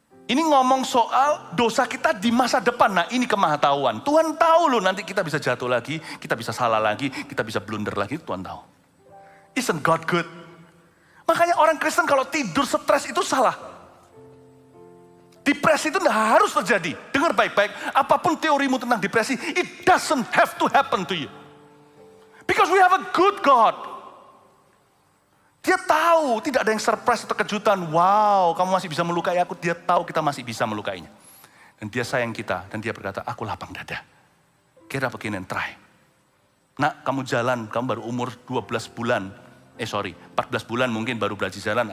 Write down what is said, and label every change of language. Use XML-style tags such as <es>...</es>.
<id>Ini ngomong soal dosa kita di masa depan. Nah ini kemahatauan. Tuhan tahu loh nanti kita bisa jatuh lagi, kita bisa salah lagi, kita bisa blunder lagi, Tuhan tahu.</id> <en>Isn't God good?</en> <id>Makanya orang Kristen kalau tidur stres itu salah. Depresi itu tidak harus terjadi. Dengar baik-baik, apapun teorimu tentang depresi,</id> <en>it doesn't have to happen to you. Because we have a good God.</en> <id>Dia tahu, tidak ada yang surprise atau kejutan. Wow, kamu masih bisa melukai aku. Dia tahu kita masih bisa melukainya. Dan dia sayang kita. Dan dia berkata, aku lapang dada.</id> <en>Get up again and try.</en> <id>Nak, kamu jalan, kamu baru umur 12 bulan. 14 bulan mungkin baru belajar jalan.</id>